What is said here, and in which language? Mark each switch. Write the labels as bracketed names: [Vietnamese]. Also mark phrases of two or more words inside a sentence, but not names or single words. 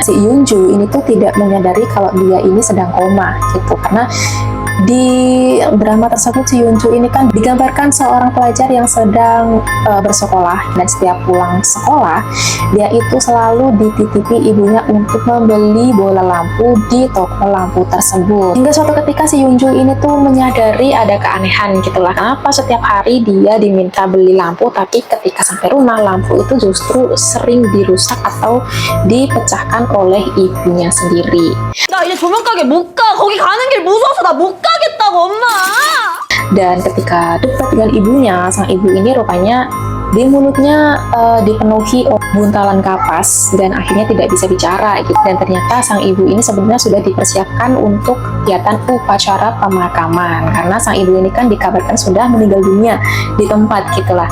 [Indonesian] Si Yunju ini tuh tidak menyadari kalau dia ini sedang koma gitu, karena di drama tersebut si Yunju ini kan digambarkan seorang pelajar yang sedang bersekolah, dan setiap pulang sekolah dia itu selalu dititipi ibunya untuk membeli bola lampu di toko lampu tersebut. Hingga suatu ketika si Yunju ini tuh menyadari ada keanehan gitulah, kenapa setiap hari dia diminta beli lampu tapi ketika sampai rumah lampu itu justru sering dirusak atau dipecahkan oleh ibunya sendiri. [Korean] 나 이제 조명 가게 못 가. 거기 가는 길 무서워서 나 못 가겠다고, 엄마. [Indonesian] Dan ketika debat dengan ibunya, sang ibu ini rupanya di mulutnya dipenuhi buntalan kapas dan akhirnya tidak bisa bicara gitu. Dan ternyata sang ibu ini sebenarnya sudah dipersiapkan untuk kegiatan upacara pemakaman, karena sang ibu ini kan dikabarkan sudah meninggal dunia di tempat gitulah.